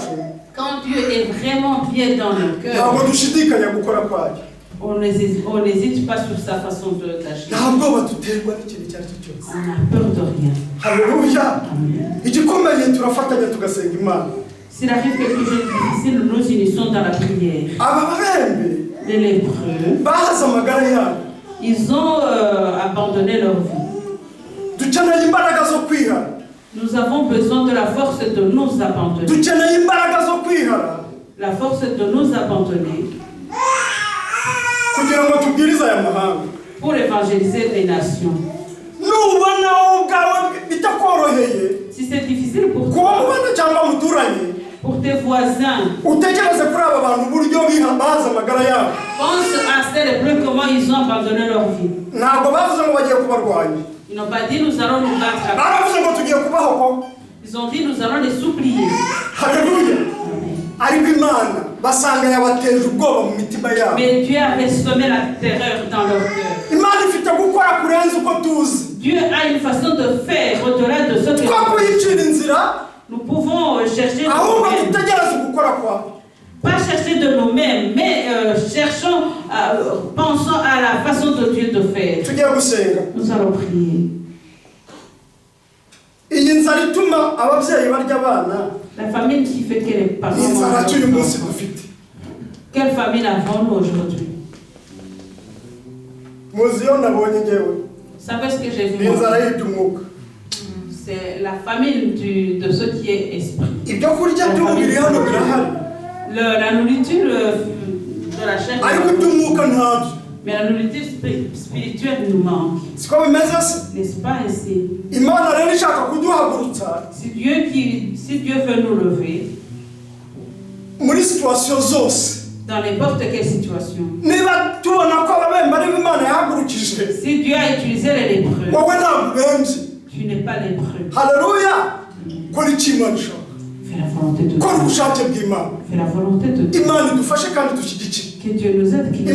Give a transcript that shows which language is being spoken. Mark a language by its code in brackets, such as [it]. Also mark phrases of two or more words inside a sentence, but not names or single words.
[fr] quand Dieu est vraiment bien dans nos cœurs, [rw] ntabwo dushidikanya gukora kwayo. [fr] on n'hésite pas sur sa façon d'agir. [rw] Ntabwo baduterwa n'ikintu icyo ari cyo cyose. [fr] On n'a peur de rien. [rw] Haleluya. Igikomeye turafatanya tugasenga Imana. [fr] S'il arrive quelque chose de difficile, nous nous unissons dans la prière. [rw] Ababembe, [fr] Les lépreux, [rw] bahaze amagara yabo. [fr] ils ont abandonné leur vie. [rw] Dukeneye imbaraga zo kwihana. [fr] Nous avons besoin de la force de nous abandonner. [rw] Dukeneye imbaraga zo kwihana. [fr] La force de nous abandonner [rw] kugira ngo tubwirize aya mahanga. [fr] Pour évangéliser les nations. [rw] Nubona ubwawe bitakoroheye, [fr] Si c'est difficile pour [rw] kuba [fr] toi, [rw] mubana cyangwa muturanye, [fr] pour tes voisins, [rw] utekereze kuri aba bantu uburyo bahaze amagara yabo. [fr] pense à ces lépreux, comment ils ont abandonné leur vie. [rw] Ntabwo bavuze ngo bagiye kubarwanya. [fr] Ils n'ont pas dit nous allons nous battre. [rw] Baravuze ngo tugiye kubahoko. [fr] Ils ont dit nous allons les supplier. [rw] Haleluya. Ariko Imana basanga yabateje ubwoba mu mitima yabo. [fr] Mais Dieu avait semé la terreur dans leur cœur. [rw] Imana ifite gukora kurenza uko tuzi. [fr] Dieu a une façon de faire au-delà de ce que [rw] Twakuyicira inzira, [fr] nous pouvons chercher de [rw] ahubwo [fr] nous-mêmes. [rw] dutegereze gukora kwawe. [fr] Pas chercher de nous-mêmes, mais pensons à la façon de Dieu de faire. [rw] Tugiye gusenga. [fr] Nous allons prier. [rw] Iyi nzara ituma ababyeyi barya abana. [fr] La famine qui fait que les parents [rw] Iyi nzara [fr] mangent [rw] cy'uyu [fr] leurs [rw] munsi [fr] enfants. [rw] dufite. [fr] Quelle famine avons-nous aujourd'hui? [rw] Muzi iyo nabonye ngewe. [fr] Vous savez ce que j'ai vu? [rw] Ni inzara y'iby'umwuka. [fr] C'est la famine de ce qui est esprit. [rw] Ibyo kurya by'umubiri hano birahari. [fr] La nourriture de la chair, [rw] Ariko iby'umwuka ntabyo. [fr] mais la nourriture spirituelle nous manque. [rw] Siko bimeze se? [fr] N'est-ce pas ainsi? [rw] Imana rero ishaka kuduhagurutsa [fr] Si Dieu veut nous lever, [rw] muri situation zose. [fr] dans n'importe quelle situation, [rw] Niba tubona ko ababembe ari bo Imana yahagurukije, [fr] si Dieu a utilisé les lépreux, [rw] wowe ntabwo ubembye. [fr] tu n'es pas lépreux. [rw] Haleluya. Kora icyo Imana ishaka. [fr] Fais la volonté de [rw] Kora [fr] Dieu. [rw] ubushake bw'Imana. [fr] Fais la volonté de Dieu. [rw] Imana idufashe kandi dushyigikire. [fr] Que Dieu nous aide, qu'il nous